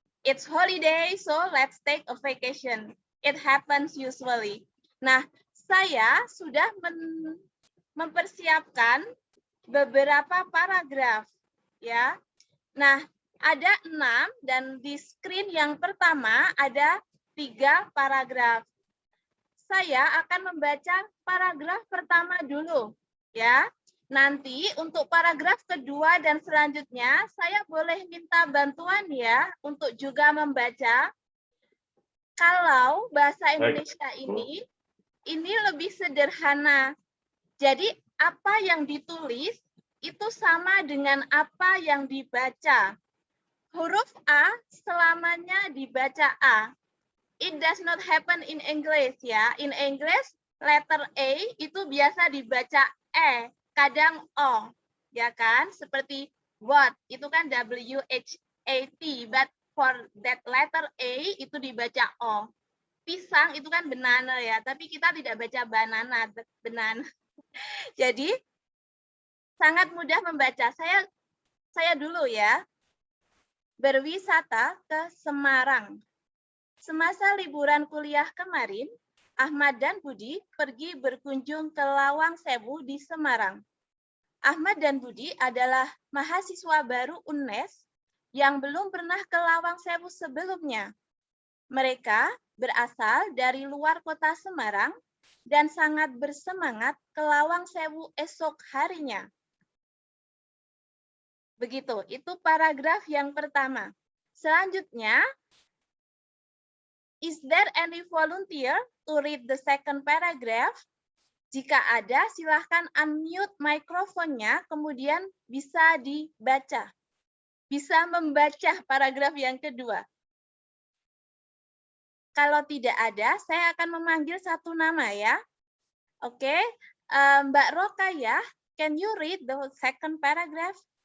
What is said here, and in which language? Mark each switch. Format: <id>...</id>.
<en>It's holiday, so let's take a vacation. It happens usually.</en> <id>Nah, saya sudah mempersiapkan beberapa paragraf ya. Nah, ada 6 dan di screen yang pertama ada 3 paragraf. Saya akan membaca paragraf pertama dulu ya. Nanti untuk paragraf kedua dan selanjutnya saya boleh minta bantuan ya untuk juga membaca. Kalau bahasa Indonesia ini lebih sederhana. Jadi apa yang ditulis itu sama dengan apa yang dibaca. huruf A selamanya dibaca A.</id> <en>It does not happen in English ya. In English, letter A</en> <id>itu biasa dibaca E, kadang O. Ya kan? Seperti what, itu kan W-H-A-T,</id> <en>but for that letter A</en> <id>itu dibaca O. Pisang itu kan banana ya, tapi kita tidak baca banana, banana. Jadi sangat mudah membaca. Saya dulu ya. Berwisata ke Semarang. Semasa liburan kuliah kemarin, Ahmad dan Budi pergi berkunjung ke Lawang Sewu di Semarang. Ahmad dan Budi adalah mahasiswa baru UNES yang belum pernah ke Lawang Sewu sebelumnya. Mereka berasal dari luar kota Semarang dan sangat bersemangat ke Lawang Sewu esok harinya. Begitu, itu paragraf yang pertama. Selanjutnya,</id> <en>is there any volunteer to read the second paragraph?</en> <id>Jika ada, silahkan unmute mikrofonnya, kemudian bisa dibaca. Bisa membaca paragraf yang kedua. Kalau tidak ada, saya akan memanggil satu nama ya.</id> <en>Oke, Mbak Rokayah, can you read the second paragraph?</en>